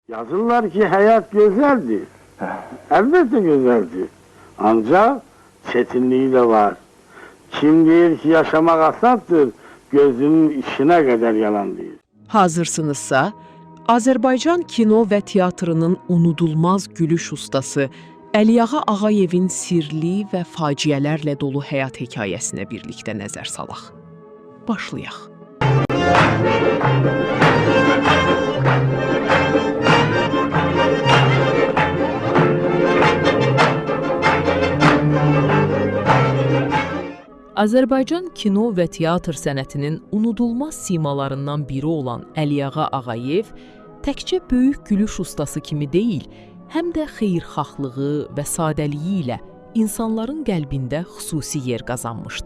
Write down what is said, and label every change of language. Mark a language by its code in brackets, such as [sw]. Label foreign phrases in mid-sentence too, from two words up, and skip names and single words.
[tr] Yazırlar ki hayat güzeldi. Elbette güzeldi. Ancak çetinliği de var. [az] Kim deyir ki yaşamak asattır, gözünün içine kadar yalan deyir. Hazırsınızsa, Azərbaycan kino və teatrının unudulmaz gülüş ustası Əliyağa Ağayevin sirli və faciələrlə dolu həyat hekayəsinə birlikdə nəzər salaq. Başlayaq. Azərbaycan kino və teatr sənətinin unudulmaz simalarından biri olan Əliyağa Ağayev təkcə böyük gülüş ustası kimi deyil, həm də xeyirxahlığı və sadəliyi ilə insanların qəlbində xüsusi yer qazanmışdı.